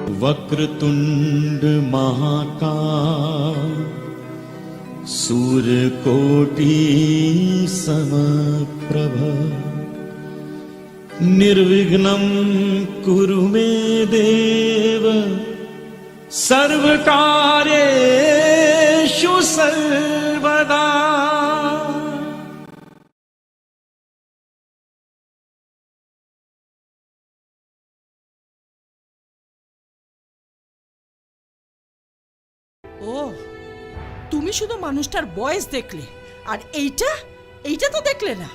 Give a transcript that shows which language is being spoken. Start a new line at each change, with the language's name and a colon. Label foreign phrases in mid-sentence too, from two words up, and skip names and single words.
Sanskrit: वक्रतुंड महाकाय सूर्यकोटि समप्रभ निर्विघ्नं कुरु मे देव सर्वकार्येषु सर्वदा।
Bangla: ও তুমি শুধু মানুষটার বয়স দেখলে, আর এইটা এইটা তো দেখলে না।